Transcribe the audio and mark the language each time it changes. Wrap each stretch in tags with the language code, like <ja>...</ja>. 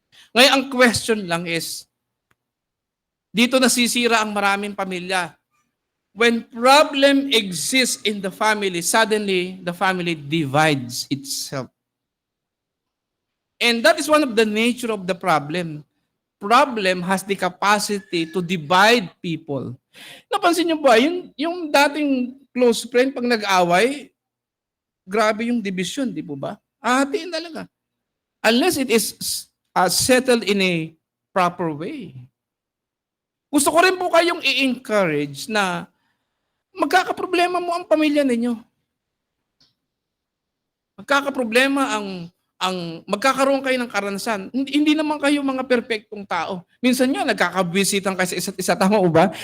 <tl>Ngayon, ang question lang is, dito nasisira ang maraming pamilya.</tl> <en>When problem exists in the family, suddenly the family divides itself. And that is one of the nature of the problem. Problem has the capacity to divide people.</en> <tl>Napansin niyo ba, yung dating close friend, pag nag-away, grabe yung division, di po ba? Hatiin talaga.</tl> <en>Unless it is settled in a proper way.</en> <tl>Gusto ko rin po kayong i-encourage na magkakaproblema mo ang pamilya ninyo. Magkakaproblema magkakaroon kayo ng karanasan. Hindi naman kayo mga perpektong tao. Minsan nga, nagkakabisitan kayo sa isa't isa. Tama o ba?</tl>